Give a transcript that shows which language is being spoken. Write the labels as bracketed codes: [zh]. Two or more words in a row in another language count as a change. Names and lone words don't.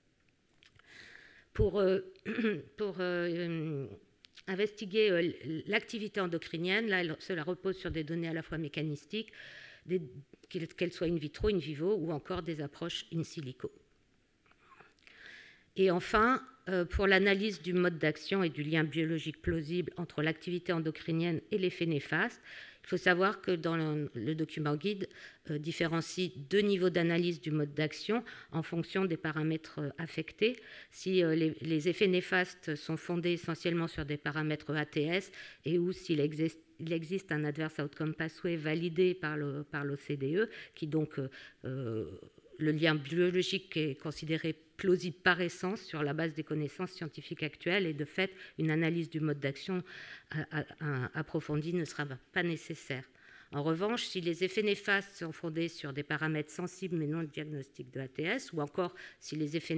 [fr] Pour investiguer l'activité endocrinienne, là, cela repose sur des données à la fois mécanistiques, qu'elles soient [la] in vitro, in vivo [fr] ou encore des approches [la] in silico. [fr] Et enfin, pour l'analyse du mode d'action et du lien biologique plausible entre l'activité endocrinienne et l'effet néfaste, Il faut savoir que dans le document guide différencie 2 niveaux d'analyse du mode d'action en fonction des paramètres affectés. Si les effets néfastes sont fondés essentiellement sur des paramètres ATS et ou s'il existe un [en] adverse outcome pathway [fr] validé par l'OCDE, qui donc le lien biologique est considéré plausible par essence sur la base des connaissances scientifiques actuelles et de fait, une analyse du mode d'action approfondie ne sera pas nécessaire. En revanche, si les effets néfastes sont fondés sur des paramètres sensibles mais non diagnostiques de ATS, ou encore si les effets